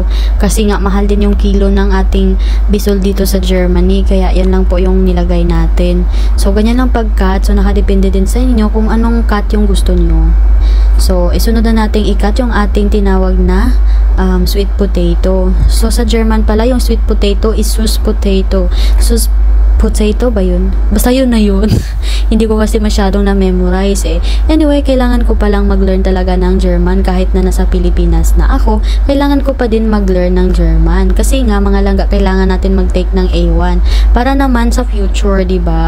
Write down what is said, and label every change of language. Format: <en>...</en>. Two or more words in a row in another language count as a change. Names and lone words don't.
<tl>Kasi nga, mahal din yung kilo ng ating bisol dito sa Germany. Kaya, yan lang po yung nilagay natin. So, ganyan lang pag-cut. So, nakadepende din sa inyo kung anong cut yung gusto nyo. So, isunod na nating i-cut yung ating tinawag na</tl> <en>sweet potato.</en> <tl>So, sa German pala, yung</tl> <en>sweet potato</en> <tl>is</tl> <de>Süß potato. Süß potato</de> <tl>ba yun? Basta yun na yun. Hindi ko kasi masyadong na-memorize eh. Anyway, kailangan ko palang mag-learn talaga ng German kahit na nasa Pilipinas na ako. Kailangan ko pa din mag-learn ng German. Kasi nga, mga langga, kailangan natin mag-take ng A1. Para naman sa future, diba?</tl>